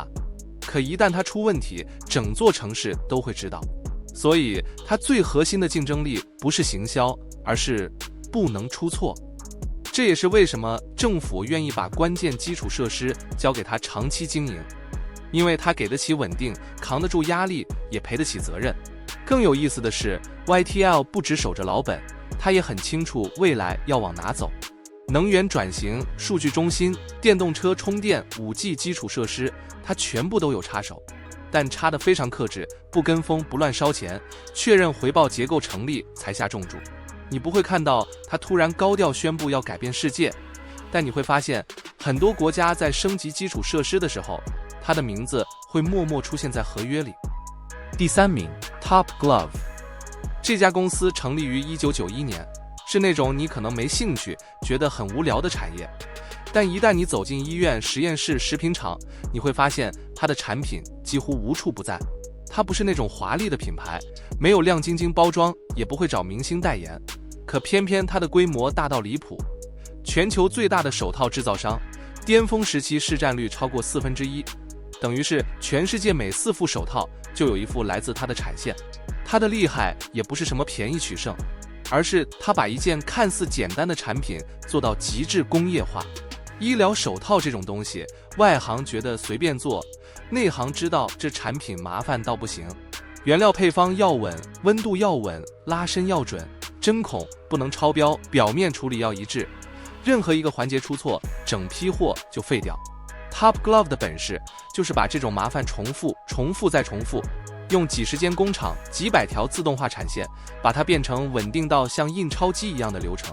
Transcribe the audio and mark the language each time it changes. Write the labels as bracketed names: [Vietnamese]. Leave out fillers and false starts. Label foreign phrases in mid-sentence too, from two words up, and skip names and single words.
[Chinese] 可一旦它出問題，整座城市都會知道。所以它最核心的競爭力不是行銷，而是不能出錯。這也是為什麼政府願意把關鍵基礎設施交給它長期經營，因為它給得起穩定，扛得住壓力，也賠得起責任。更有意思的是 YTL 不只守着老本，它也很清楚未来要往哪走。能源轉型、數據中心、電動車充電、5G 基礎設施，它全部都有插手，但插得非常克制，不跟風，不亂燒錢，確認回報結構成立才下重注。你不會看到它突然高調宣布要改變世界，但你會發現很多國家在升級基礎設施的時候，它的名字會默默出現在合約裡。第3名 Top Glove。這家公司成立於1991年，是那種你可能沒興趣，覺得很無聊的產業，但一旦你走進醫院、實驗室、食品廠，你會發現它的產品幾乎無處不在。它不是那種華麗的品牌，沒有亮晶晶包裝，也不會找明星代言，可偏偏它的規模大到離譜。全球最大的手套製造商，巔峰時期市占率超過1/4，等於是全世界每4副手套就有1副來自它的產線。它的厲害也不是什麼便宜取勝，而是它把一件看似簡單的產品做到極致工業化。醫療手套這種東西，外行覺得隨便做，內行知道這產品麻煩到不行。原料配方要穩，溫度要穩，拉伸要準，針孔不能超標，表面處理要一致，任何一個環節出錯，整批貨就廢掉。Top Glove 的本事就是把這種麻煩重複再重複，用幾十間工厂、幾百條自動化產線，把它變成穩定到像印鈔機一樣的流程。